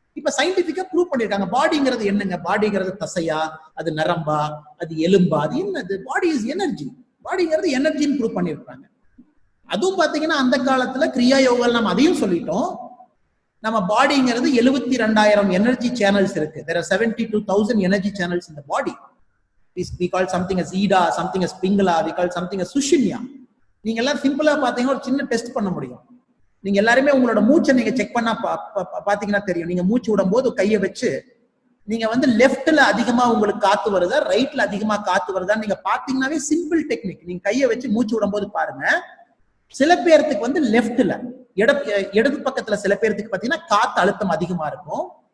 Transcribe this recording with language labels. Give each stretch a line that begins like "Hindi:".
Tamil: இப்ப சயின்டிபிக்கா ப்ரூவ் பண்ணிருக்காங்க. பாடிங்கிறது என்னங்க? பாடிங்கிறது தசையா, அது நரம்பா, அது எலும்பா, அது என்னது?
English: Body is energy.
Tamil: பாடிங்கிறது எனர்ஜின்னு ப்ரூவ் பண்ணிருக்காங்க. அதுவும் பாத்தீங்கன்னா அந்த காலத்துல கிரியா யோகா நம்ம அதையும் சொல்லிட்டோம். நம்ம பாடிங்கிறது 72,000 எனர்ஜி சேனல்ஸ் இருக்கு.
English: there are 72,000 energy channels in the body. we call something as ida, something as pingala, we call something as sushinya.
Tamil: நீங்க எல்லாம் சிம்பிளா பாத்தீங்கன்னா ஒரு சின்ன டெஸ்ட் பண்ண முடியும். நீங்க எல்லாருமே உங்களோட மூச்சை நீங்க செக் பண்ணா பாத்தீங்கன்னா தெரியும். நீங்க மூச்சு விடும் போது கையை வச்சு நீங்க வந்து லெஃப்ட்ல அதிகமா உங்களுக்கு காத்து வருதா, ரைட்ல அதிகமா காத்து வருதா நீங்க பாத்தீங்கன்னாவே சிம்பிள் டெக்னிக். நீங்க கையை வச்சு மூச்சு விடும் போது பாருங்க. சில பேர்த்துக்கு வந்து லெஃப்ட்ல இடது பக்கத்துல சில பேர்த்துக்கு பாத்தீங்கன்னா காத்து அழுத்தம் அதிகமா இருக்கும்.